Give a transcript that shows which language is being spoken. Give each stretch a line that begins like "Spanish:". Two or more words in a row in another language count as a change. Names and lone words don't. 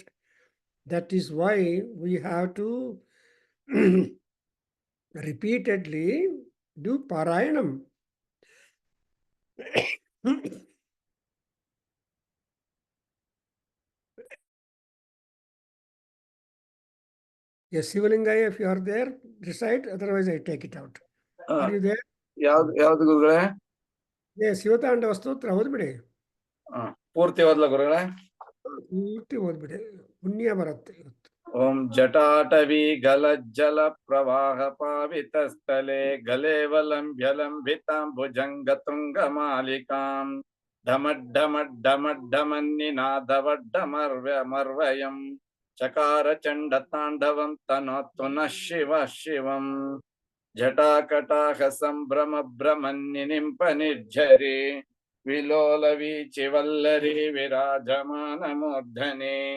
English: That is why we have to repeatedly do Parayanam. Yes, Sivalingaya, if you are there, recite, otherwise I take it out. Are you there?
Kannada: ಯಾವ್ದು ಗುರುಗಳೇ? ಶಿವತಾಂಡವ ಸ್ತೋತ್ರ ಓದ್ಬಿಡಿ. ಪೂರ್ತಿ ಓದ್ಲ ಗುರುಗಳೇ? ಪೂರ್ತಿ ಓದ್ಬಿಡಿ, ಪುಣ್ಯ ಬರುತ್ತೆ ಇವತ್ತು.
Sanskrit: ಓಂ ಜಟಾಟವಿ ಗಲಜ್ಜಲ ಪ್ರವಾಹ ಪಾವಿತ ಸ್ಥಲೆ ಗಲೇವಲಂಭ್ಯಲಂಭಿತಾಂ ಭುಜಂಗ ತುಂಗ ಮಾಲಿಕಾಂ ಢಮಡ್ಢಮಡ್ಢಮಡ್ಢಮನ್ನಿನಾದವಡ್ಢಮರ್ವಯಂ ಚಕಾರ ಚಂಡ ತಾಂಡವಂ ತನೋತ್ತು ನಃ ಶಿವ ಶಿವಂ ಜಟಾಕಟಾಹ ಸಂಭ್ರಮ ಭ್ರಮನ್ನಿನಿಂಪ ನಿರ್ಜರಿ ವಿಲೋಲ ವೀಚಿವಲ್ಲರಿ ವಿರಾಜಮಾನ ಮೂರ್ಧನೆ